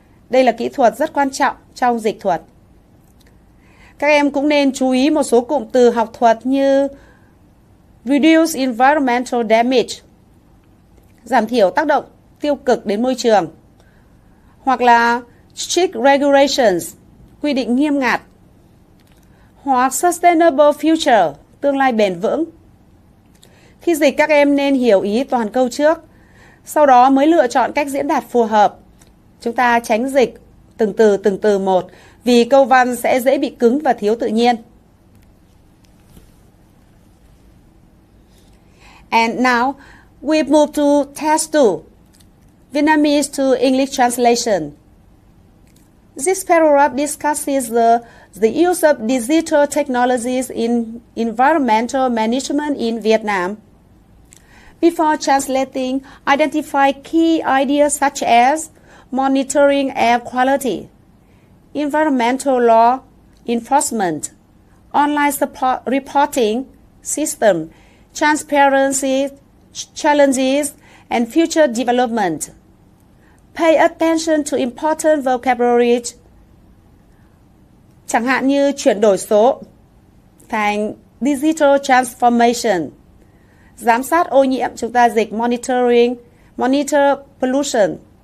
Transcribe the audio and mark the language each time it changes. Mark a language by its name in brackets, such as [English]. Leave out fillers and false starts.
[Vietnamese] Đây là kỹ thuật rất quan trọng trong dịch thuật. Các em cũng nên chú ý một số cụm từ học thuật như [English] reduce environmental damage, [Vietnamese] giảm thiểu tác động tiêu cực đến môi trường, hoặc là [English] strict regulations, [Vietnamese] quy định nghiêm ngặt, hoặc [English] sustainable future, [Vietnamese] tương lai bền vững. Khi dịch, các em nên hiểu ý toàn câu trước, sau đó mới lựa chọn cách diễn đạt phù hợp. Chúng ta tránh dịch từng từ một, vì câu văn sẽ dễ bị cứng và thiếu tự nhiên. [English] And now we move to Test 2, Vietnamese to English translation. This paragraph discusses the use of digital technologies in environmental management in Vietnam. Before translating, identify key ideas such as monitoring air quality, environmental law enforcement, online support reporting system, transparency challenges, and future development. Pay attention to important vocabulary, [Vietnamese] chẳng hạn như chuyển đổi số thành [English] digital transformation. [Vietnamese] Giám sát ô nhiễm, chúng ta dịch [English] monitor pollution.